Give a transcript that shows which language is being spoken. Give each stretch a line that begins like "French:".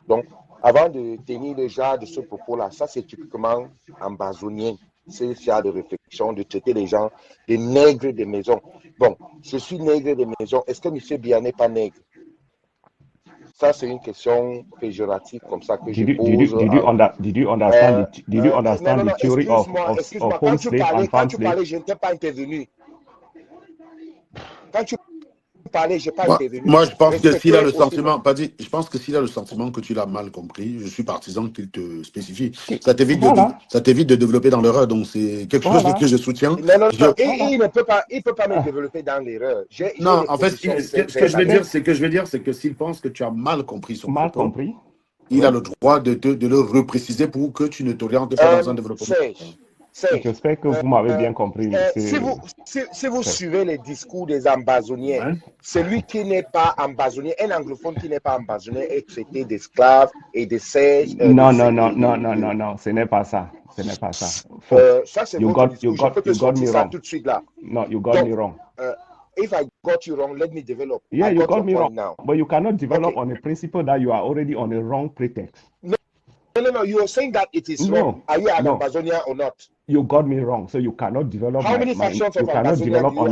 French: Donc, avant de tenir le genre de ce propos-là, ça c'est typiquement ambazonien. C'est le genre de réflexion, de traiter les gens des nègres de maison. Bon, je suis nègre de maison. Est-ce que M. Biya n'est pas nègre? Ça, c'est une question péjorative comme ça que je pose.
English: Did you understand the theory of home slave and farm slave?
French: Quand tu parlais, je n'étais pas intervenu. Quand tu parlais, je n'ai pas intervenu. Moi, je pense que s'il a le sentiment, je pense que s'il a le sentiment que tu l'as mal compris, je suis partisan qu'il te spécifie. Ça t'évite de développer dans l'erreur, donc c'est quelque chose que je soutiens. Non, il ne peut pas me développer dans l'erreur. Non, en fait, ce que je veux dire, c'est que s'il pense que tu as mal compris son propos, il a le droit de le repréciser pour que tu ne t'orientes pas dans un développement. J'espère que vous m'avez bien compris. Si vous suivez les discours des ambazoniens, celui qui n'est pas ambazonien, un anglophone qui n'est pas ambazonien est traité d'esclave et de serge. Non, ce n'est pas ça. Ce n'est pas ça. Ça, c'est votre discours. Je peux te sortir ça tout de suite là.
English: No, you got me wrong. If I got you wrong, let me develop. Yeah, you got me wrong now. But you cannot develop on a principle that you are already on a wrong pretext. No. You are saying that it is wrong. Are you an Ambazonian or not? You got me wrong. So you cannot develop. How many factions of Ambazonian develop do you on